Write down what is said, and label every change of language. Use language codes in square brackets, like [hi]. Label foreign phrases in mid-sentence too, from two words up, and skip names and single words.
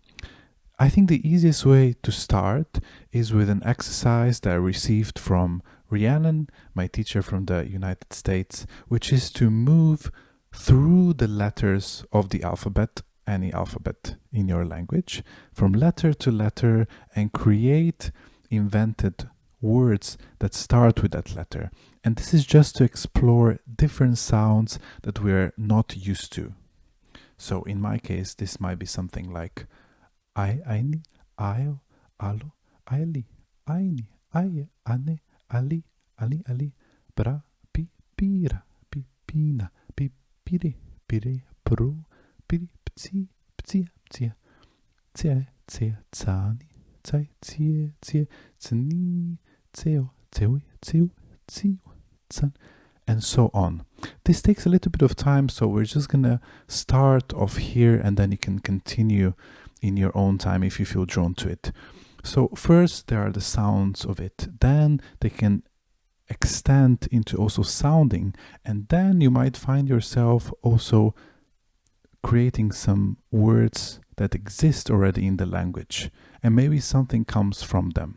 [en] I think the easiest way to start is with an exercise that I received from Rhiannon, my teacher from the United States, which is to move through the letters of the alphabet, any alphabet in your language, from letter to letter, and create invented words that start with that letter. And this is just to explore different sounds that we're not used to. So in my case, this might be something like aini, ayo, alo, aili, aini, aye, ane, ali, ali, ali, bra, pi, pira, pi, pina, pi, pire, pire, pro, piri, pci, pcia, pcia, cia, cia, cani, cai, cie, cie, cni, ceo, ceui, ceu, ciu, can, and so on. This takes a little bit of time, so we're just gonna start off here and then you can continue in your own time if you feel drawn to it. So first there are the sounds of it, then they can extend into also sounding, and then you might find yourself also creating some words that exist already in the language, and maybe something comes from them.